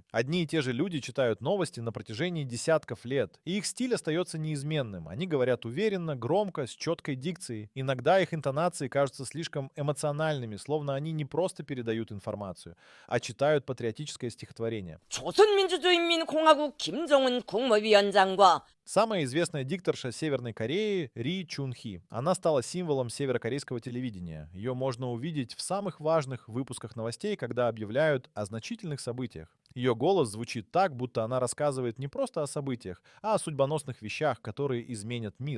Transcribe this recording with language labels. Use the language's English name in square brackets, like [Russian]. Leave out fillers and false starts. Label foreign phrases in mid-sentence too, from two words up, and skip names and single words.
[Russian] Одни и те же люди читают новости на протяжении десятков лет, и их стиль остается неизменным. Они говорят уверенно, громко, с четкой дикцией. Иногда их интонации кажутся слишком эмоциональными, словно они не просто передают информацию, а читают патриотическое стихотворение. [Korean] 조선민주주의인민공화국 김정은 국무위원장과 [Russian] Самая известная дикторша Северной Кореи — Ри Чун Хи. Она стала символом северокорейского телевидения. Ее можно увидеть в самых важных выпусках новостей, когда объявляют о значительных событиях. Ее голос звучит так, будто она рассказывает не просто о событиях, а о судьбоносных вещах, которые изменят мир.